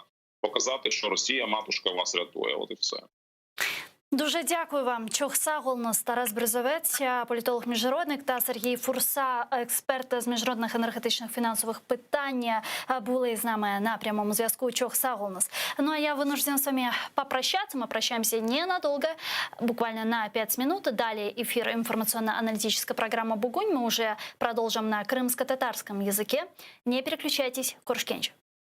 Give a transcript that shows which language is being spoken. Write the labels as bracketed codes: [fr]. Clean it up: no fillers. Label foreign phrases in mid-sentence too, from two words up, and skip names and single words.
[uk] Показати, що Росія, матушка, вас рятує. От і все. Дуже дякую вам. [crh] Чохса Голнос, [uk] Тарас Березовець, політолог-міжнародник, та Сергій Фурса, експерт з міжнародних енергетичних фінансових питань, були з нами на прямому зв'язку. [crh] Чохса Голнос. [ru] Ну а я вынуждена с вами попрощаться. Мы прощаемся ненадолго, буквально на 5 минут. Далее эфир информационно-аналитическая программа «Бугунь». Мы уже продолжим на крымско-татарском языке. Не переключайтесь. Куршкенч.